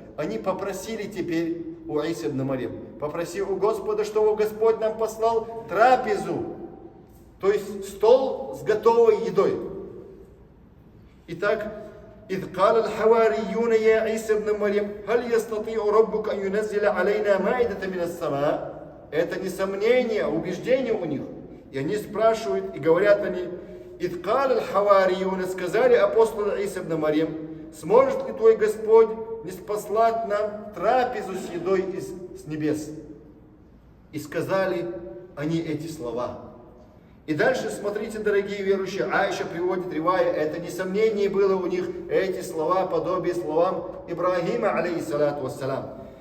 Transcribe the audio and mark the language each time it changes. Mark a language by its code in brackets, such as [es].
[ru] Они попросили теперь у Иса ибн Марьям, попросили у Господа, чтобы Господь нам послал трапезу. То есть стол с готовой едой. [ar] Итак, إذ قال الحواريون يا عيسى ابن مريم هل يستطيع ربك أن ينزل علينا مائدة من السماء. [ru] Это не сомнение, а убеждение у них. И они спрашивают, и говорят они: [ar] إذ قال الحواريون, [ru] сказали апостолы Иса ибн Марьям, сможет ли твой Господь не спаслать нам трапезу с едой с небес? И сказали они эти слова. И дальше, смотрите, дорогие верующие, Аиша приводит ривая, это несомнение было у них, эти слова, подобие словам Ибрагима, алейхиссалату вассалам.